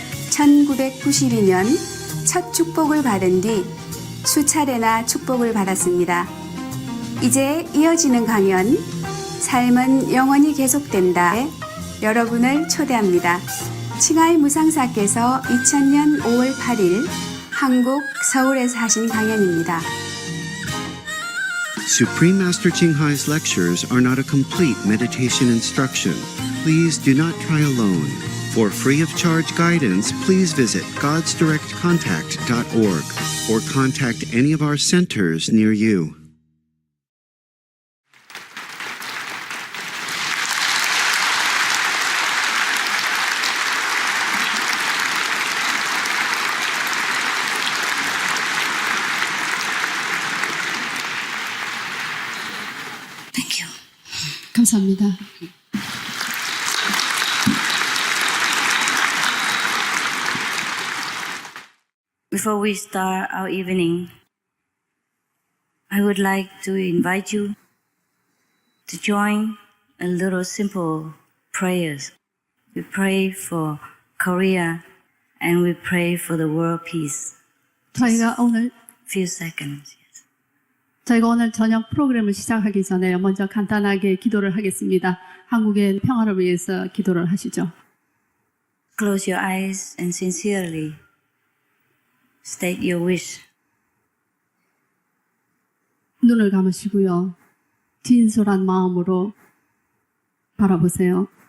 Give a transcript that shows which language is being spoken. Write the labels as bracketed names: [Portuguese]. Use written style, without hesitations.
[Korean] 1992년 첫 축복을 받은 뒤 수차례나 축복을 받았습니다. 이제 이어지는 강연 삶은 영원히 계속된다에 여러분을 초대합니다. 칭하이 무상사께서 2000년 5월 8일 한국 서울에서 하신 강연입니다. [English] Supreme Master Ching Hai's lectures are not a complete meditation instruction. Please do not try alone. For free of charge guidance, please visit godsdirectcontact.org or contact any of our centers near you. [Korean] 감사합니다. [English] Before we start our evening, I would like to invite you to join a little simple prayers. We pray for Korea and we pray for the world peace. [Korean] 저희가 오늘 [English] Few seconds. [Korean] 저희가 오늘 저녁 프로그램을 시작하기 전에 먼저 간단하게 기도를 하겠습니다. 한국의 평화를 위해서 기도를 하시죠. [English] Close your eyes and sincerely state your wish. [Korean] 눈을 감으시고요. 진솔한 마음으로 바라보세요.